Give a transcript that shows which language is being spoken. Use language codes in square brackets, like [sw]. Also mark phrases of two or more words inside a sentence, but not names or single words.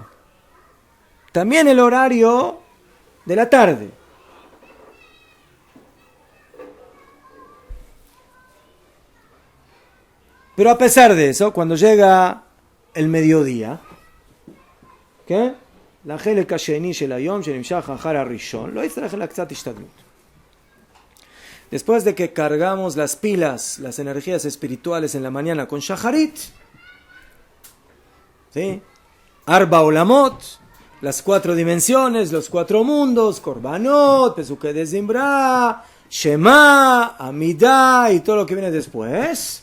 [es] También el horario de la tarde. Pero a pesar de eso, cuando llega el mediodía, ¿qué? [he] La חלק השני של היום שנמשך אחר הראשון, לא יצטרך אלא קצת השתדלות. [es] Después de que cargamos las pilas, las energías espirituales en la mañana con Shacharit, ¿sí? [he] ארבע עולמות, [es] las 4 dimensiones, los 4 mundos, Korbanot, Pesukei de Zimbra, Shema, Amidah y todo lo que viene después.